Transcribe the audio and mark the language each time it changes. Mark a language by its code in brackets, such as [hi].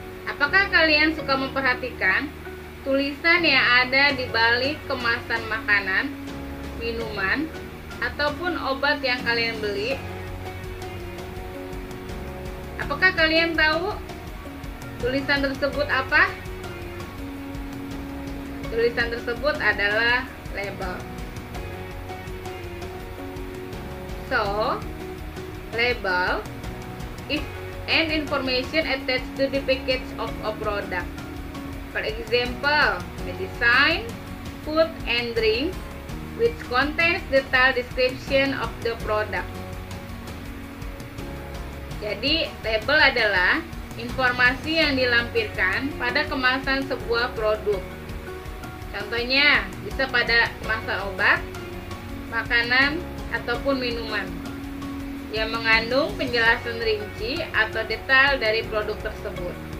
[id] Apakah kalian suka memperhatikan tulisan yang ada di balik kemasan makanan, minuman, ataupun obat yang kalian beli? Apakah kalian tahu tulisan tersebut apa? Tulisan tersebut adalah label. [en] So, label is an information attached to the package of a product. For example, medicine, food and drink, which contains detailed description of the product. [id] Jadi, label adalah informasi yang dilampirkan pada kemasan sebuah produk. Contohnya, bisa pada kemasan obat, makanan, ataupun minuman yang mengandung penjelasan rinci atau detail dari produk tersebut.